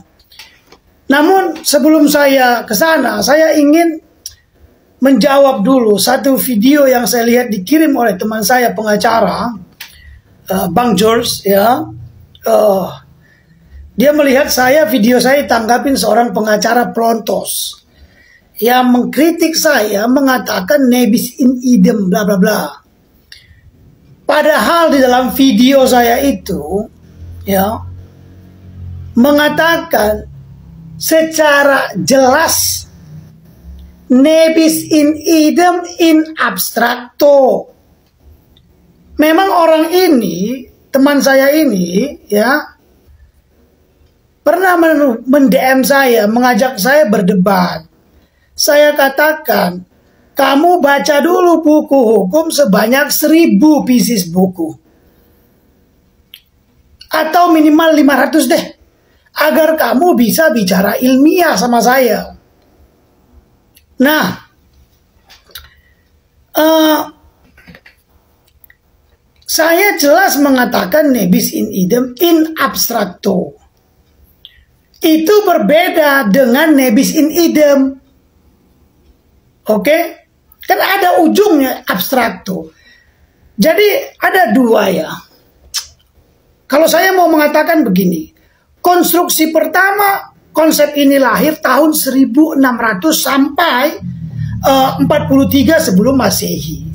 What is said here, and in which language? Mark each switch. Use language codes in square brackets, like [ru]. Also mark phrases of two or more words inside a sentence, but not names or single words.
[id] Namun sebelum saya ke sana, saya ingin menjawab dulu satu video yang saya lihat dikirim oleh teman saya pengacara, Bang George ya. Dia melihat video saya tanggapin seorang pengacara Prontos yang mengkritik saya, mengatakan [la] nebis in idem [id] bla bla bla. Padahal di dalam video saya itu ya mengatakan secara jelas [la] nebis in idem in abstracto. [id] Memang orang ini, teman saya ini ya pernah mendm saya, mengajak saya berdebat. Saya katakan, kamu baca dulu buku hukum sebanyak 1000 pieces buku. Atau minimal 500 deh. Agar kamu bisa bicara ilmiah sama saya. Nah, saya jelas mengatakan [la] nebis in idem in abstracto. [id] Itu berbeda dengan [la] nebis in idem. [id] Oke? Kan ada ujungnya abstrakto. Jadi ada dua ya. Kalau saya mau mengatakan begini, konstruksi pertama, konsep ini lahir tahun 1600 sampai 43 sebelum Masehi.